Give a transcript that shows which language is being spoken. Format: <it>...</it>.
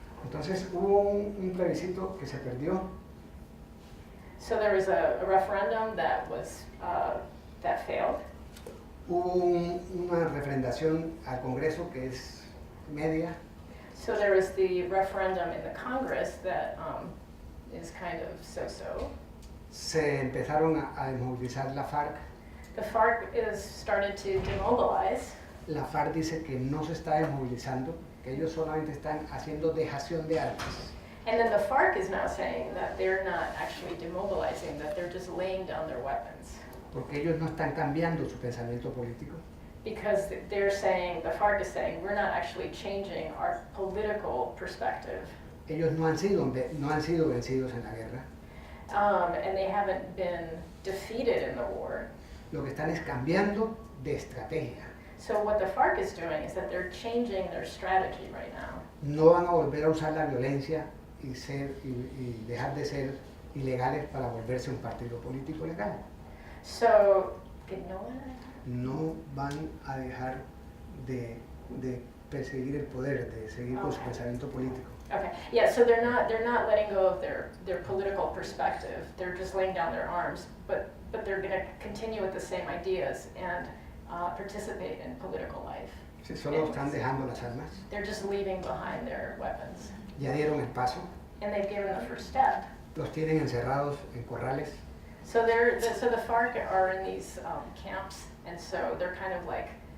<es>Entonces hubo un plebiscito que se perdió.</es> <en>So there was a referendum that failed.</en> <es>Hubo una refrendación al Congreso que es media.</es> <en>So there was the referendum in the Congress that is kind of so-so.</en> <es>Se empezaron a desmovilizar la FARC.</es> <en>The FARC is started to demobilize.</en> <es>La FARC dice que no se está desmovilizando, que ellos solamente están haciendo dejación de armas.</es> <en>And then the FARC is now saying that they're not actually demobilizing, that they're just laying down their weapons.</en> <es>Porque ellos no están cambiando su pensamiento político.</es> <en>Because they're saying, the FARC is saying, we're not actually changing our political perspective.</en> <es>Ellos no han sido vencidos en la guerra.</es> <en>And they haven't been defeated in the war.</en> <es>Lo que están es cambiando de estrategia.</es> <en>So what the FARC is doing is that they're changing their strategy right now.</en> <es>No van a volver a usar la violencia y dejar de ser ilegales para volverse un partido político legal.</es> <en>So,</en> <es>No van a dejar de perseguir el poder, de seguir con su</es> <en>Okay.</en> <es>pensamiento político.</es> <en>Okay, yeah, so they're not letting go of their political perspective. They're just laying down their arms, but they're going to continue with the same ideas and participate in political life.</en> <es>Si solo están dejando las armas,</es> <en>They're just leaving behind their weapons.</en> <es>ya dieron el paso,</es> <en>And they've given the first step.</en> <es>los tienen encerrados en corrales.</es> <en>So the FARC are in these camps, and so they're kind of like</en>